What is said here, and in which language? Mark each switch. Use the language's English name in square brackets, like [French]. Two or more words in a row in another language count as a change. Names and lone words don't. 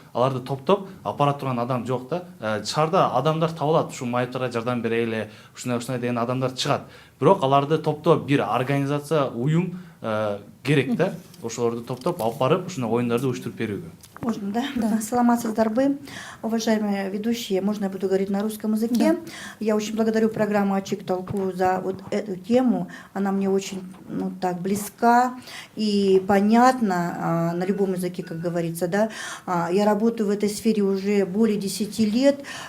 [Kyrgyz] Аларды топтоп апара турган адам жок да. Шаарда адамдар табылат, ушу майыптарга жардам берели, ушундай деген адамдар чыгат. Бирок аларды топтоп бир организация, уюм керек да. Ошолорду топтоп алып барып, ушундай оюндарды уюштуруп берүүгө. [Russian] Можно, да? Да. Саламатсыздарбы, уважаемые ведущие. Можно я буду говорить на русском языке? Да. Я очень благодарю программу «Ачик Толку» за вот эту тему. Она мне очень так близка и понятна на любом языке, как говорится. Да? Я работаю в этой сфере уже более 10 лет.